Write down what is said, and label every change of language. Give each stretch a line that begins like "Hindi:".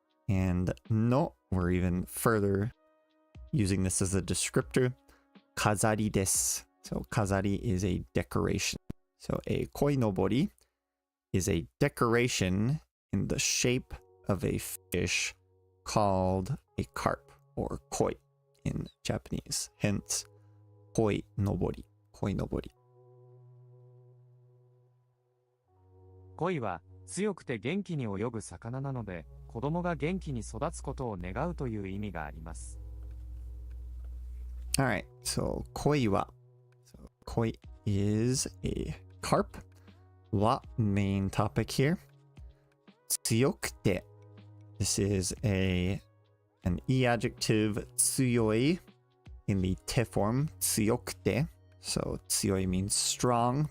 English: And no, we're even further using this as a descriptor.
Japanese: 飾りです
English: So 飾り is a decoration. So a 鯉のぼり is a decoration in the shape of a fish called a carp or koi in Japanese. Hence,
Japanese: 鯉のぼり鯉のぼり鯉は強くて元気に泳ぐ魚なので、子供が元気に育つことを願うという意味があります。
English: Alright, so
Japanese: 鯉は
English: so 鯉 is a carp は main topic here
Japanese: 強くて
English: this is an e adjective 強い in the te form 強くて So 強い means strong.